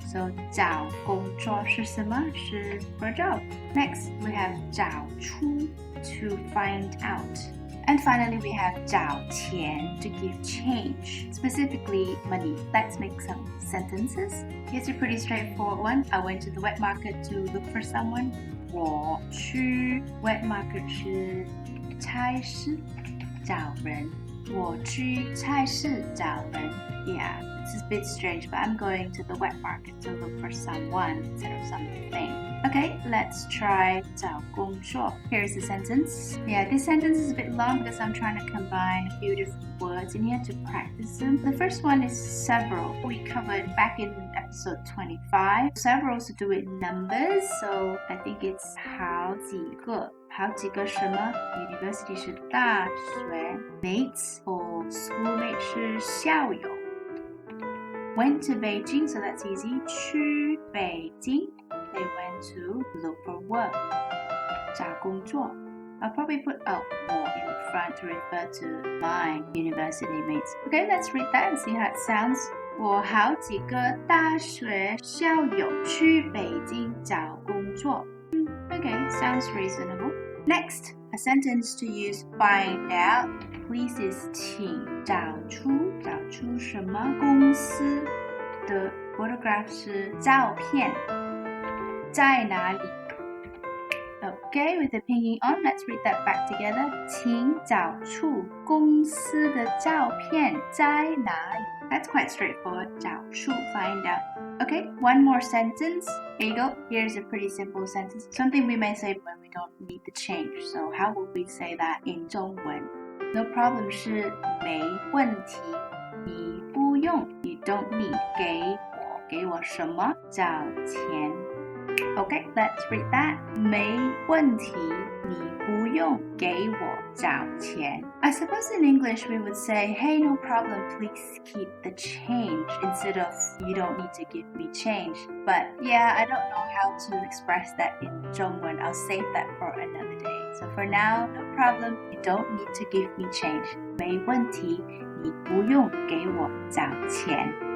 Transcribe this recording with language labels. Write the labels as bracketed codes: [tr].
[en] So [zh] 找工作是什么?是 [en] for a job. Next, we have [zh] 找出 [en] to find out. And finally, we have [zh] 找钱 [en] to give change, specifically money. Let's make some sentences. Here's a pretty straightforward one. I went to the wet market to look for someone. [zh] 我去 [en] wet market [zh] 是菜市找人. 我去菜市找人. [en] Yeah, this is a bit strange, but I'm going to the wet market to look for someone instead of something. Okay, let's try 找工作. Here's the sentence. Yeah, this sentence is a bit long because I'm trying to combine a few different words in here to practice them. The first one is several. We covered back in episode 25. Several to do with numbers, so I think it's [zh] 好几个. 好几个什么? [en] University [zh] 是大学. [en] Mates or schoolmates [zh] 是校友. [en] Went to Beijing, so that's easy. [zh] 去北京. [en] They went to look for work. [zh] 找工作. [en] I'll probably put a [zh] 我 [en] in front to refer to my university mates. Okay, let's read that and see how it sounds. [zh] 我好几个大学校友去北京找工作. [en] Okay, sounds reasonable. Next, a sentence to use find out. [zh] Please is 请找出什么公司的 [en] photograph [zh] 是照片在哪里? [en] Okay, with the pinyin on, let's read that back together. [zh] 请找出公司的照片在哪里? [en] That's quite straightforward. [zh] 找出 [en] find out. Okay, one more sentence. Here you go. Here's a pretty simple sentence. Something we may say when we don't need the change. So how would we say that in 中文? No problem [zh] 是没问题. 你不用 [en] You don't need [zh] 给我什么? 找钱. [en] Okay, let's read that. [zh] 没问题，你不用给我找钱 [en] I suppose in English we would say, hey, no problem, please keep the change instead of you don't need to give me change. But yeah, I don't know how to express that in 中文 I'll save that for another day. So for now, no problem, you don't need to give me change. [zh] 没问题，你不用给我找钱。